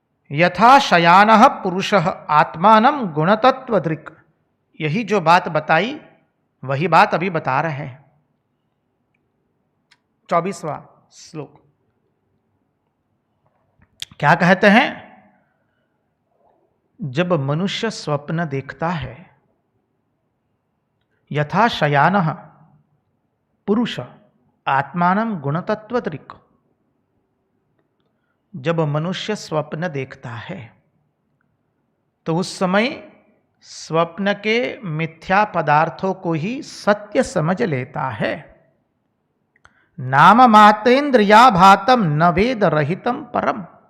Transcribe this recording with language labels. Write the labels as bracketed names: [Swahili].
[Sanskrit] यथा शयानः पुरुषः आत्मानं गुणतत्त्वदृक्, [Hindi] यही जो बात बताई वही बात अभी बता रहे हैं। 24वां श्लोक क्या कहते हैं? जब मनुष्य स्वप्न देखता है [Sanskrit] यथा शयानः पुरुष आत्मानं गुणतत्वदृक्। [Hindi] जब मनुष्य स्वप्न देखता है तो उस समय स्वप्न के मिथ्या पदार्थों को ही सत्य समझ लेता है। [Sanskrit] नाम मातेन्द्रियाभातम न वेद रहितम परम।